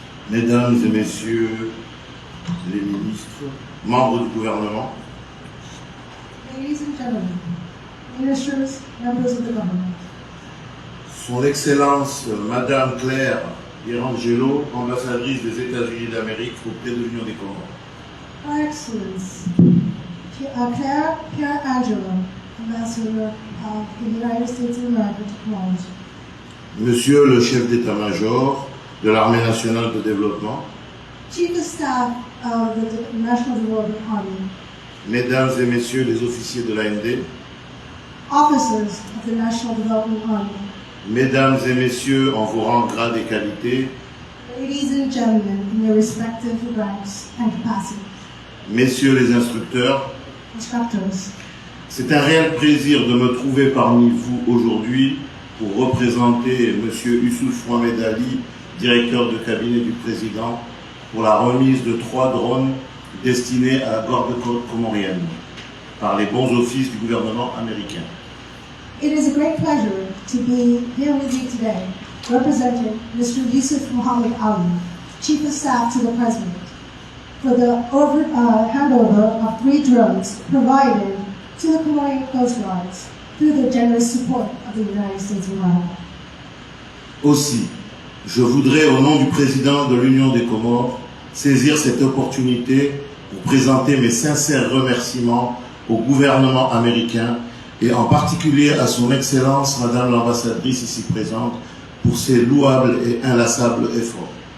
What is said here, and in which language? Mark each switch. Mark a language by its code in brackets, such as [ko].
[fr] Mesdames et Messieurs les ministres, membres du gouvernement, [en] Ladies and gentlemen, ministers, members of the government, [fr] Son Excellence Madame Claire Pierangelo, ambassadrice des États-Unis d'Amérique auprès de l'Union des Comores. [en] Her Excellency, Claire Pierangelo, Ambassador of the United States of America to Comoros, [fr] Monsieur le chef d'état-major de l'Armée nationale de développement, [en] Chief of Staff of the National Development Army, [fr] Mesdames et Messieurs les officiers de l'AND, [en] officers of the National Development Army, [fr] Mesdames et Messieurs en vos rangs, grades et qualités, [en] ladies and gentlemen in their respective ranks and capacity, [fr] Messieurs les instructeurs, [en] instructors, [fr] c'est un réel plaisir de me trouver parmi vous aujourd'hui pour représenter Monsieur Youssouf Mohamed Ali, directeur de cabinet du président, pour la remise de 3 drones destinés à la garde-côte comorienne par les bons offices du gouvernement américain. [en] It is a great pleasure to be here with you today, representing Mr. Youssouf Mohamed Ali, Chief of Staff to the President, for the handover of 3 drones provided to the Comorian Coast Guards through the generous support of the United States of America. [fr] Aussi, je voudrais, au nom du président de l'Union des Comores, saisir cette opportunité pour présenter mes sincères remerciements au gouvernement américain et en particulier à son Excellence, Madame l'ambassadrice ici présente, pour ses louables et inlassables efforts.